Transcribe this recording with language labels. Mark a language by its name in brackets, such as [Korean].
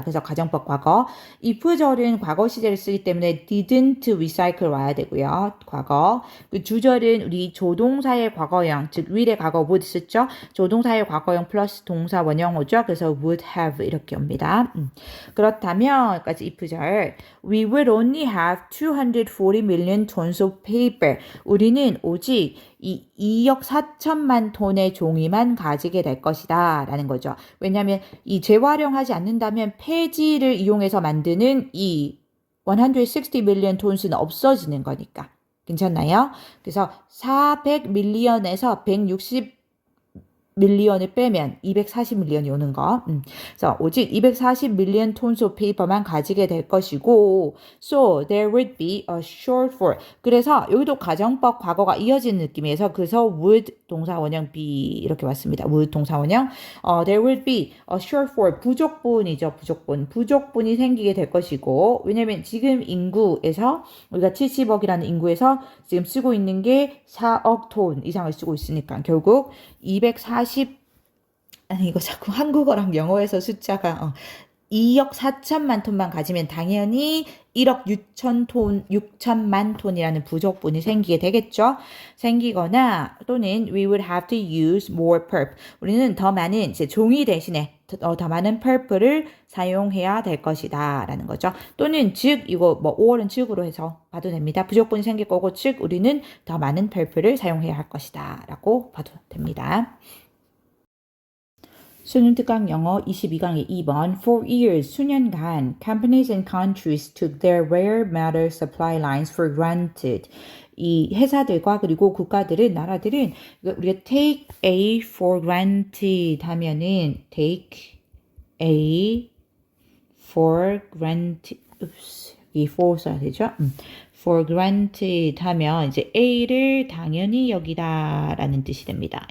[Korean] 그래서 가정법 과거. if절은 과거 시제를 쓰기 때문에 [English] didn't recycle [Korean] 와야 되고요. 과거. 그 주절은 우리 조동사의 과거형, 즉 will의 과거 would 쓰죠. 조동사의 과거형 플러스 동사 원형어죠. 그래서 would have 이렇게 옵니다. 그렇다면 여기까지 if절. [English] We will only have 240 million tons of paper. [Korean] 우리는 오직 이 2억 4천만 톤의 종이만 가지게 될 것이다 라는 거죠. 왜냐하면 이 재활용하지 않는다면 폐지를 이용해서 만드는 이 160 million tons는 없어지는 거니까. 괜찮나요? 그래서 400 million에서 160 밀리언을 빼면 240 밀리언이 오는 거. 그래서 오직 240 밀리언 [English] tons of paper [Korean] 만 가지게 될 것이고 [English] so there would be a shortfall. [Korean] 그래서 여기도 가정법 과거가 이어지는 느낌에서 그래서 would 동사 원형 be 이렇게 왔습니다. would 동사 원형 [English] there would be a shortfall. [Korean] 부족분이죠. 부족분이 생기게 될 것이고 왜냐면 지금 인구에서 우리가 70억이라는 인구에서 지금 쓰고 있는 게 4억 톤 이상을 쓰고 있으니까 결국 240 아니 이거 자꾸 한국어랑 영어에서 숫자가 2억 4천만 톤만 가지면 당연히 1억 6천만 톤이라는 부족분이 생기게 되겠죠. 생기거나 또는 [English] we would have to use more pulp. [Korean] 우리는 더 많은 이제 종이 대신에 더 많은 pulp를 사용해야 될 것이다 라는 거죠. 또는 즉 이거 뭐 5월은 즉으로 해서 봐도 됩니다. 부족분이 생길 거고 즉 우리는 더 많은 pulp를 사용해야 할 것이다 라고 봐도 됩니다. 수능 특강 영어 22강의 2번 [English] For years, 수년간 companies and countries took their rare matter supply lines for granted. [Korean] 이 회사들과 그리고 국가들은 나라들은 우리가 [English] take A for granted [Korean] 하면은 take A for granted 이 for 써야 되죠? for granted 하면 이제 A를 당연히 여기다 라는 뜻이 됩니다.